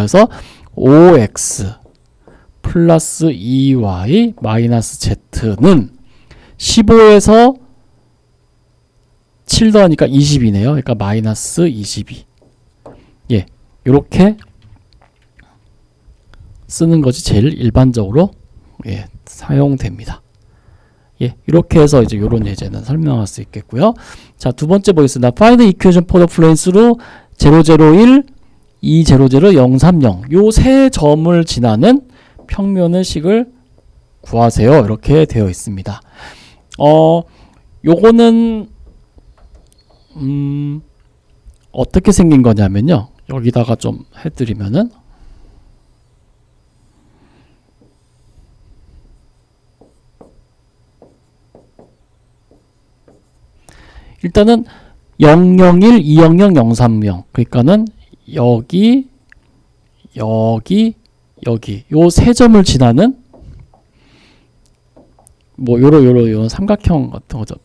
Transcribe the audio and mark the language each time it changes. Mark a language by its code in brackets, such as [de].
[ko] 그래서 5x 플러스 2y 마이너스 z는 15에서 7 더하니까 20이네요. 그러니까 마이너스 22. 이렇게 쓰는 것이 제일 일반적으로 사용됩니다. 이렇게 해서 이제 요런 예제는 설명할 수 있겠고요. 자, 두 번째 보겠습니다. [en] Find the equation for the plane through 001, 200, 030. [ko] 요 세 점을 지나는 평면의 식을 구하세요. 이렇게 되어 있습니다. 요거는 어떻게 생긴 거냐면요. 여기다가 좀 해드리면은 일단은 001, 200, 030 그러니까는 여기 여기 요 세 점을 지나는 뭐 요런 삼각형 같은 거죠.